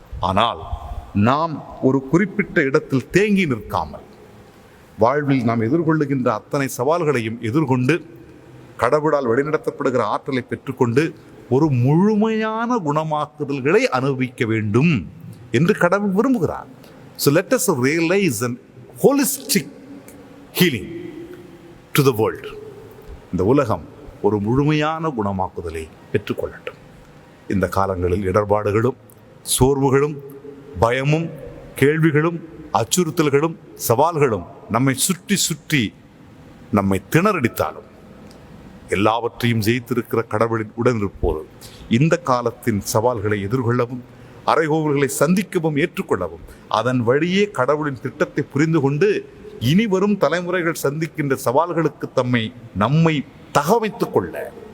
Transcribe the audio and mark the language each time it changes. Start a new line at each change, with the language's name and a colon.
Tamil: ஆனால் நாம் ஒரு குறிப்பிட்ட இடத்தில் தேங்கி நிற்காமல் வாழ்வில் நாம் எதிர்கொள்ளுகின்ற அத்தனை சவால்களையும் எதிர்கொண்டு கடவுளால் வழிநடத்தப்படுகிற ஆற்றலை பெற்றுக்கொண்டு ஒரு முழுமையான குணமாக்குதல்களை அனுபவிக்க வேண்டும் என்று கடவுள் விரும்புகிறார்.
English: So let us realize an holistic healing to the world.
Tamil: இந்த உலகம் ஒரு முழுமையான குணமாக்குதலை பெற்றுக்கொள்ளட்டும். இந்த காலங்களில் இடர்பாடுகளும் சோர்வுகளும் பயமும் கேள்விகளும் அச்சுறுத்தல்களும் சவால்களும் நம்மை சுற்றி சுற்றி நம்மை திணறடித்தாலும் எல்லாவற்றையும் ஜெயித்திருக்கிற கடவுளின் உடனிருப்போது இந்த காலத்தின் சவால்களை எதிர்கொள்ளவும் அறைகோவல்களை சந்திக்கவும் ஏற்றுக்கொள்ளவும் அதன் வழியே கடவுளின் திட்டத்தை புரிந்து கொண்டு இனி வரும் தலைமுறைகள் சந்திக்கின்ற சவால்களுக்கு நம்மை தகவமைத்துக் கொள்ள